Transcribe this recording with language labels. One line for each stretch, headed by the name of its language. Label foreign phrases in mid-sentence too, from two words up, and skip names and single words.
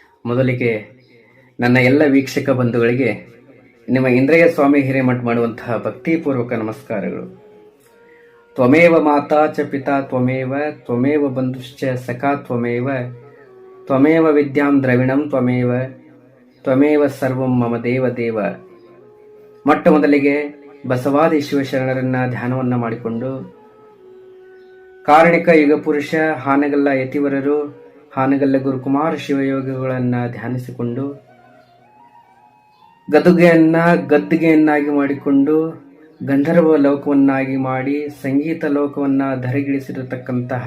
Kannada: ಮೊದಲಿಗೆ ನನ್ನ ಎಲ್ಲ ವೀಕ್ಷಕ ಬಂಧುಗಳಿಗೆ ನಿಮ್ಮ ಇಂದ್ರಿಯ ಸ್ವಾಮಿ ಹಿರೇಮಠ್ ಮಾಡುವಂತಹ ಭಕ್ತಿಪೂರ್ವಕ ನಮಸ್ಕಾರಗಳು.
Sanskrit: ತ್ವಮೇವ ಮಾತಾ ಚ ಪಿತಾ ತ್ವಮೇವ, ತ್ವಮೇವ ಬಂಧುಶ್ಚ ಸಖಾ ತ್ವಮೇವ, ತ್ವಮೇವ ವಿದ್ಯಾಂ ದ್ರವಿಣಂ ತ್ವಮೇವ, ತ್ವಮೇವ ಸರ್ವಂ ಮಮ ದೇವ ದೇವ.
Kannada: ಮೊಟ್ಟ ಮೊದಲಿಗೆ ಬಸವಾದಿ ಶಿವಶರಣರನ್ನ ಧ್ಯಾನವನ್ನ ಮಾಡಿಕೊಂಡು ಕಾರಣಿಕ ಯುಗಪುರುಷ ಹಾನಗಲ್ಲ ಯತಿವರರು, ಹಾನಗಲ್ಲ ಗುರುಕುಮಾರ ಶಿವಯೋಗಿಗಳನ್ನ ಧ್ಯಾನಿಸಿಕೊಂಡು ಗದ್ದುಗೆಯನ್ನಾಗಿ ಮಾಡಿಕೊಂಡು ಗಂಧರ್ವ ಲೋಕವನ್ನಾಗಿ ಮಾಡಿ ಸಂಗೀತ ಲೋಕವನ್ನ ಧರೆಗಿಳಿಸಿರತಕ್ಕಂತಹ